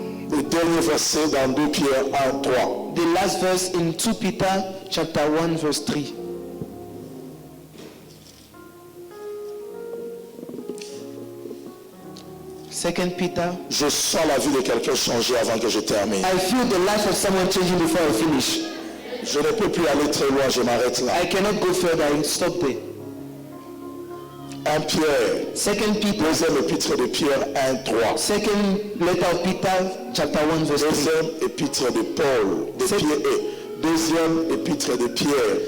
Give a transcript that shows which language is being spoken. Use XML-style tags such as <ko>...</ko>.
<fr>Le dernier verset dans 2 Pierre 1, 3.</fr> <en>The last verse in 2 Peter chapter 1 verse 3. Second Peter.</en> <fr>Je sens la vie de quelqu'un changer avant que je termine.</fr> <en>I feel the life of someone changing before I finish.</en> <fr>Je ne peux plus aller très loin, je m'arrête là.</fr> <en>I cannot go further. I stop there.</en> <fr>1 Pierre,</fr> <en>Second Peter.</en> <fr>deuxième épître de Pierre 1, 3.</fr> <en>Second letter of Peter chapter 1 verse 3.</en> <fr>Deuxième épître de Paul, de Pierre. Deuxième épître de Pierre,</fr>